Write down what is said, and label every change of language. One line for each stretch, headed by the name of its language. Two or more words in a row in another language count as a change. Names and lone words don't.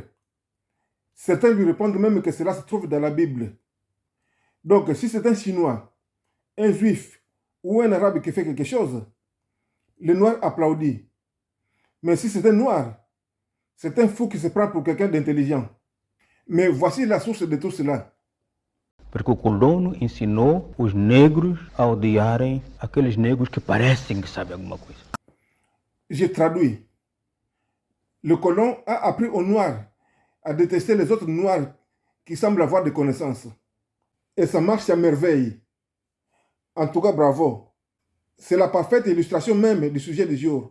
French: Certains lui répondent même que cela se trouve dans la Bible. Donc, si c'est un Chinois, un Juif ou un Arabe qui fait quelque chose, le Noir applaudit. Mais si c'est un Noir, c'est un fou qui se prend pour quelqu'un d'intelligent. Mais voici la source de tout cela.
Portuguese: Porque o colono ensinou os negros a odiarem aqueles negros que parecem que sabem alguma coisa.
French: Je traduis. Le colon a appris aux Noirs à détester les autres Noirs qui semblent avoir des connaissances. Et ça marche à merveille. En tout cas, bravo. C'est la parfaite illustration même du sujet du jour.